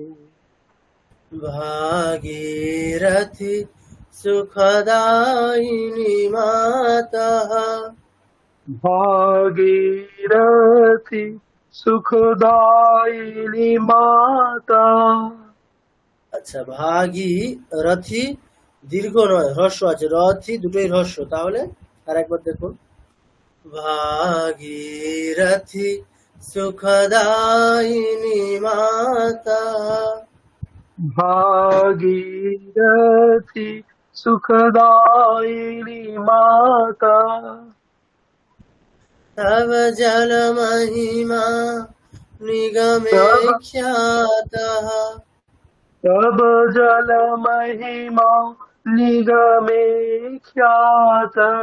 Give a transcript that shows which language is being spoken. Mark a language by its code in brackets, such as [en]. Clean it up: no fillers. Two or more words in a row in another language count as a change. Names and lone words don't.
[sa] भागीरथि सुखदायिनी मातः भागीरथी सुखदायिनी माता [bn] আচ্ছা, ভাগী রথি দীর্ঘ নয়, হ্রস্ব আছে, রথি দুটোই হ্রস্ব, তাহলে আর একবার দেখুন, [sa] ভাগীরথী সুখদায়িনী মাতা। भागीरथी सुखदायिनी माता। तव जल महिमा निगमे तब ख्यातः। तब जल महिमा निगमे ख्यात।